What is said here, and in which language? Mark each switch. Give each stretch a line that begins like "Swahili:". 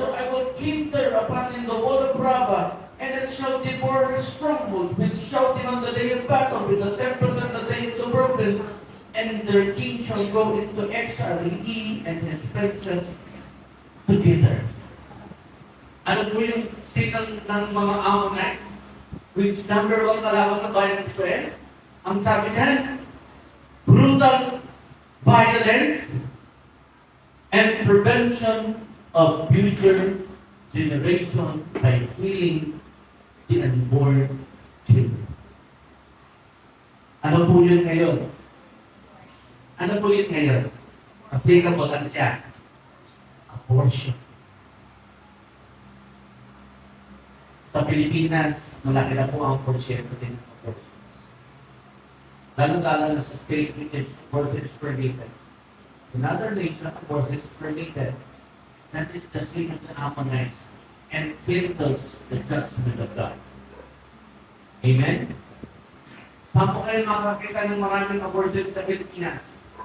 English: So I will keep their upon in the wall of Rabbah, and it shall devour her stronghold, with shouting on the day of battle, with the tempest on the day of the purpose, and their king shall go into exile, he and his princes together.
Filipino: Ano po yung sinang ng mga Ammonites?
English: Which number one
Filipino: kalaban ng bayan ng Israel? Ang sabi niyan,
English: brutal violence and prevention of future generation by killing the unborn children.
Filipino: Ano po yun ngayon? Ano po yun ngayon? Applicable ano siya? Abortion. Sa Pilipinas, malaki na po ang porsyento din ng abortions. Lalo-lalo na sa
English: states which is abortion is permitted. In other nations, abortion is permitted. That is the sin of the Ammonites and kills the judgment of God. Amen?
Filipino: Saan po kayo makakita ng maraming abortion sa Pilipinas?